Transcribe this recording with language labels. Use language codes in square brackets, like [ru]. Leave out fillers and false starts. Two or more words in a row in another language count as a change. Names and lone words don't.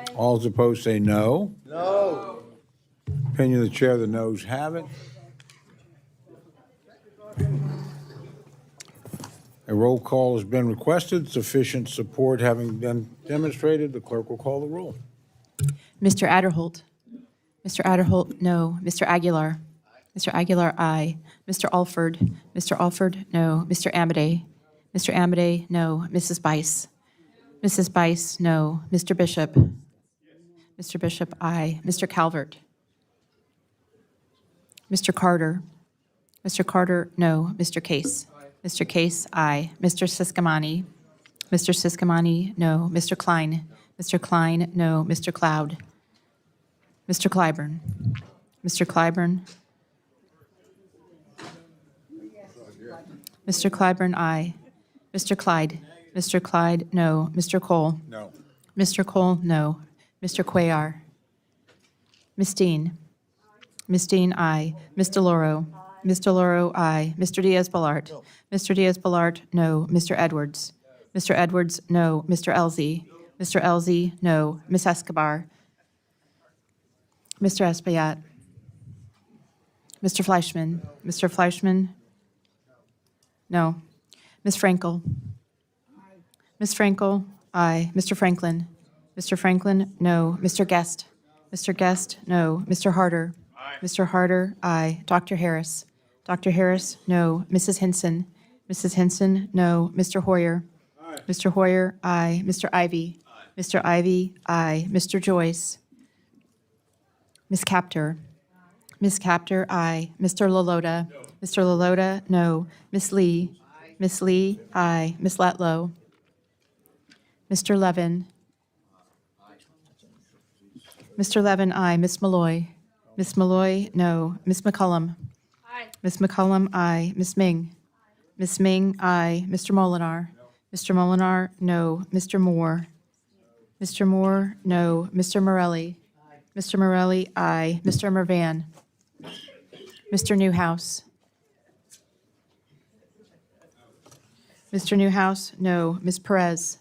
[en] All those opposed say no. No. Opinion of the chair, the noes have it. A roll call has been requested. Sufficient support having been demonstrated, the clerk will call the roll. Mr. Adderholt. Mr. Adderholt, no. Mr. Aguilar. Mr. Aguilar, aye. Mr. Alford. Mr. Alford, no. Mr. Amade. Mr. Amade, no. Mrs. Bice? Mrs. Bice, no. Mr. Bishop? Mr. Bishop, aye. Mr. Calvert? Mr. Carter? Mr. Carter, no. Mr. Case? Mr. Case, aye. Mr. Siscomani? Mr. Siscomani, no. Mr. Klein? Mr. Klein, no. Mr. Cloud? Mr. Clyburn? Mr. Clyburn? Mr. Clyburn, aye. Mr. Clyde? Mr. Clyde, no. Mr. Cole? No. Mr. Cole, no. Mr. Cuellar? Ms. Dean? Ms. Dean, aye. Ms. DeLauro? Ms. DeLauro, aye. Mr. Diaz-Balart? Mr. Diaz-Balart, no. Mr. Edwards? Mr. Edwards, no. Mr. Elzey? Mr. Elzey, no. Ms. Escobar? Mr. Espaillat? Mr. Fleischman? Mr. Fleischman? No. Ms. Frankel? Ms. Frankel? Aye. Mr. Franklin? Mr. Franklin? No. Mr. Guest? Mr. Guest? No. Mr. Harder? Mr. Harder? Aye. Dr. Harris? Dr. Harris? No. Mrs. Hinson? Mrs. Hinson? No. Mr. Hoyer? Mr. Hoyer? Aye. Mr. Ivy? Mr. Ivy? Aye. Mr. Joyce? Ms. Capter? Ms. Capter? Aye. Mr. Lalota? Mr. Lalota? No. Ms. Lee? Ms. Lee? Aye. Ms. Letlow? Mr. Levin? Mr. Levin, aye. Ms. Malloy? Ms. Malloy? No. Ms. McCullum? Ms. McCullum, aye. Ms. Ming? Ms. Ming, aye. Mr. Molinar? Mr. Molinar? No. Mr. Moore? Mr. Moore? No. Mr. Morelli? Mr. Morelli, aye. Mr. Mervan? Mr. Newhouse? Mr. Newhouse? No. Ms. Perez?